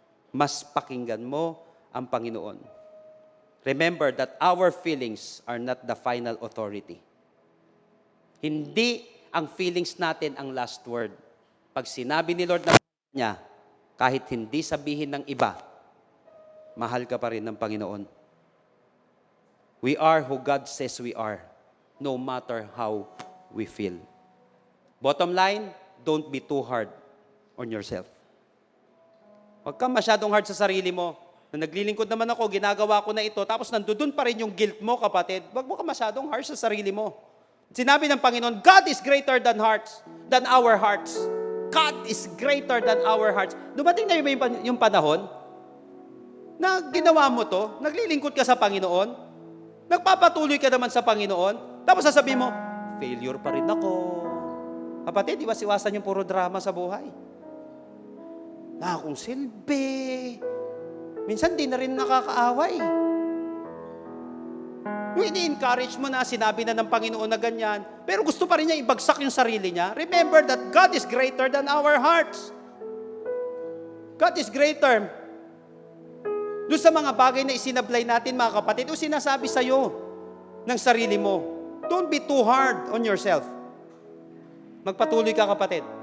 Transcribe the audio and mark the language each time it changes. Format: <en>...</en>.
<tl>Mas pakinggan mo ang Panginoon.</tl> <en>Remember that our feelings are not the final authority.</en> <tl>Hindi ang feelings natin ang last word. Pag sinabi ni Lord na niya, kahit hindi sabihin ng iba, mahal ka pa rin ng Panginoon.</tl> <en>We are who God says we are, no matter how we feel. Bottom line, don't be too hard on yourself.</en> <tl>Huwag kang masyadong hard sa sarili mo. Na naglilingkod naman ako, ginagawa ko na ito, tapos nandun pa rin yung guilt mo, kapatid. Huwag mo ka masyadong hard sa sarili mo. Sinabi ng Panginoon,</tl> <en>God is greater than our hearts. God is greater than our hearts.</en> <tl>Dumating na yung panahon na ginawa mo to, naglilingkod ka sa Panginoon, nagpapatuloy ka naman sa Panginoon, tapos sasabihin mo, failure pa rin ako. Kapatid, iwas-iwasan yung puro drama sa buhay. Na akong silbi. Minsan di na rin nakakaaway. Yung ini-encourage mo na, sinabi na ng Panginoon na ganyan, pero gusto pa rin niya ibagsak yung sarili niya.</tl> <en>Remember that God is greater than our hearts. God is greater.</en> <tl>Doon sa mga bagay na isinablay natin, mga kapatid, o sinasabi sa'yo ng sarili mo,</tl> <en>don't be too hard on yourself.</en> <tl>Magpatuloy ka, kapatid.</tl>